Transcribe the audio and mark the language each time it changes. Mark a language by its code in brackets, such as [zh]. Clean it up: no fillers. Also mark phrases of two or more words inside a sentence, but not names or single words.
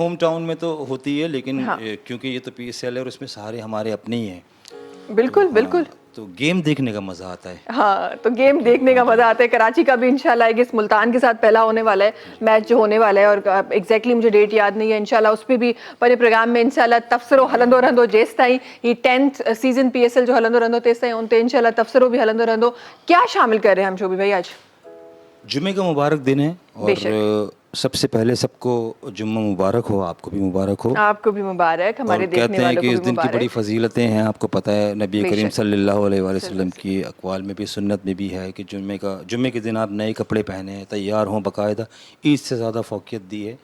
[hi] होम टाउन में तो होती है, लेकिन हाँ। क्योंकि ये तो PSL है और इसमें सारे हमारे अपने ही हैं। बिल्कुल तो बिल्कुल। तो गेम देखने का मज़ा आता है। हाँ, तो गेम देखने का मजा आता है। कराची का भी इंशाल्लाह इस मुल्तान के साथ पहला होने वाला है मैच जो होने वाला है, और एग्जैक्टली मुझे डेट याद नहीं है। [sd] इंशाल्लाह उस पर भी पंहिंजे प्रोग्राम में इंशाल्लाह तबसरो हलंदो रहंदो जेसि ताईं ही [en] 10th season [sd] PSL जो हलंदो रहंदो तेसि ताईं उन ते इंशाल्लाह तबसरो भी हलंदो रहंदो। [hi] क्या शामिल कर रहे हैं हम शोभी भाई आज? जुम्मे का मुबारक दिन है, और सबसे पहले सबको जुम्मा मुबारक हो, आपको भी मुबारक हो। आपको भी मुबारक, हमारे और देखने कहते हैं वालों कि को इस भी दिन की बड़ी मुबारक। फजीलतें हैं, आपको पता है नबी करीम बेशक। [ar] صلى الله عليه وسلم [hi] की अक़वाल में भी, सुन्नत में भी है कि जुम्मे के दिन आप नए कपड़े पहने, तैयार हों, बाकायदा ईद से ज़्यादा फ़ौक़ियत दी है।